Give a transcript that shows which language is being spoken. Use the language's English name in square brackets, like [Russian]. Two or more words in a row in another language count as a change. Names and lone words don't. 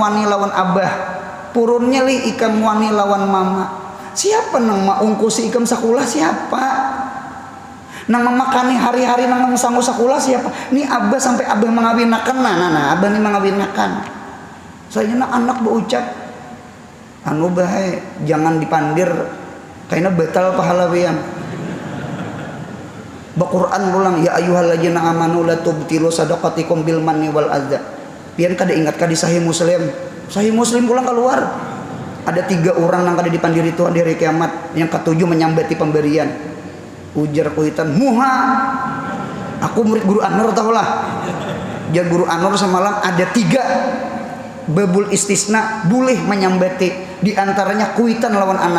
[Banjar] wani lawan abah purunnya li ikam wani lawan mama siapa nang maungkusi ikam sakulah siapa nang memakani hari-hari nang sanggup sakulah siapa ni abah sampai abah mengawinakan nah abah ni mengawinakan saya anak berucap anu bae jangan dipandir karena batal pahala wian Quran ulang [Arabic] يا أيها الذين آمنوا لا تبطلوا صدقاتكم بالمن والأذى. [Banjar] Pian kada ingat ka di Sahih Muslim. Sahih Muslim ulang keluar. Ada 3 orang nang kada dipandiri Tuhan di hari kiamat. [Indonesian] Yang ke-7 menyambati pemberian. [Banjar] Ujar kuitan muha. Aku murid guru Anwar tahulah. Jar guru Anwar semalam ada 3 [Arabic] باب الاستثناء [Banjar] boleh menyambati di antaranya kuitan lawan anak.